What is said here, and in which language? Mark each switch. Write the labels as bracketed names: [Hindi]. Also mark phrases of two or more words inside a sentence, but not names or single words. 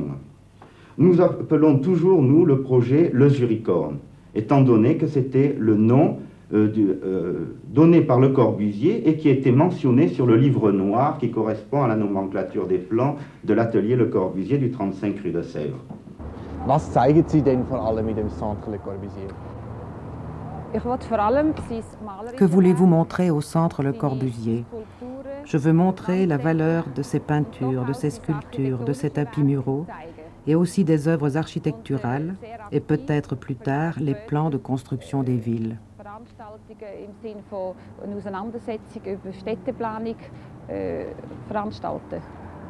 [French] Nous appelons toujours, nous, le projet le Zurichorn, étant donné que c'était le nom donné par Le Corbusier et qui était mentionné sur le livre noir qui correspond à la nomenclature des plans de l'atelier Le Corbusier du 35 rue de Sèvres. [German] Was zeigen Sie denn vor allem mit dem Centre Le Corbusier? [French] Que voulez-vous montrer au centre Le Corbusier? Je veux montrer la valeur de ses peintures, de ses sculptures, de ses tapis muraux, et aussi des œuvres architecturales, et peut-être plus tard les plans de construction des villes. [German] Veranstaltungen im Sinne von einer Auseinandersetzung über Städteplanung veranstalten.